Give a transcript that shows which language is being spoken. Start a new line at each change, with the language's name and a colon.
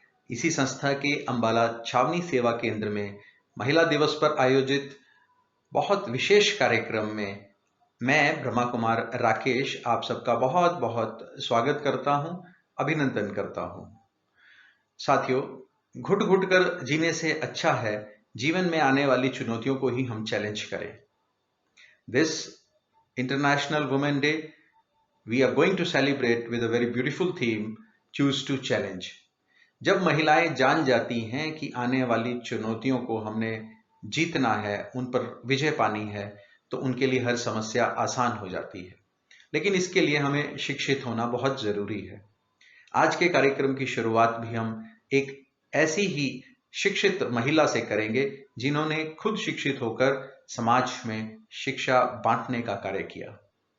Hindi: इसी संस्था के अंबाला छावनी सेवा केंद्र में महिला दिवस पर आयोजित बहुत विशेष कार्यक्रम में मैं ब्रह्मा कुमार राकेश आप सबका बहुत बहुत स्वागत करता हूं, अभिनंदन करता हूं। साथियों, घुट घुट कर जीने से अच्छा है जीवन में आने वाली चुनौतियों को ही हम चैलेंज करें।
English: This International Women Day, we are going to celebrate with a very beautiful theme, Choose to Challenge.
Hindi: जब महिलाएं जान जाती हैं कि आने वाली चुनौतियों को हमने जीतना है, उन पर विजय पानी है, तो उनके लिए हर समस्या आसान हो जाती है। लेकिन इसके लिए हमें शिक्षित होना बहुत जरूरी है। आज के कार्यक्रम की शुरुआत भी हम एक ऐसी ही शिक्षित महिला से करेंगे जिन्होंने खुद शिक्षित होकर समाज में शिक्षा बांटने का कार्य किया।